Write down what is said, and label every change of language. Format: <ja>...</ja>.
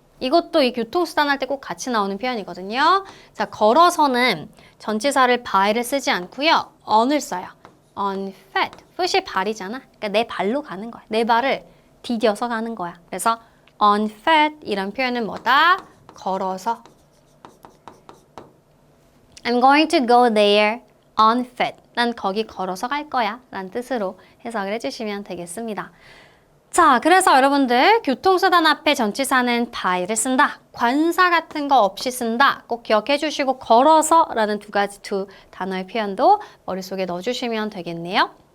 <ko>이것도 이 교통수단 할 때 꼭 같이 나오는 표현이거든요. 자, 걸어서는 전치사를 by를 쓰지 않고요. on을 써요. on foot. foot이 발이잖아. 그러니까 내 발로 가는 거야. 내 발을 디뎌서 가는 거야. 그래서 on foot 이런 표현은 뭐다? 걸어서.</ko> <en>I'm going to go there on foot.</en> <ko>난 거기 걸어서 갈 거야 라는 뜻으로 해석을 해주시면 되겠습니다. 자, 그래서 여러분들 교통수단 앞에 전치사는 by를 쓴다. 관사 같은 거 없이 쓴다. 꼭 기억해 주시고 걸어서 라는 두 단어의 표현도 머릿속에 넣어주시면 되겠네요.</ko>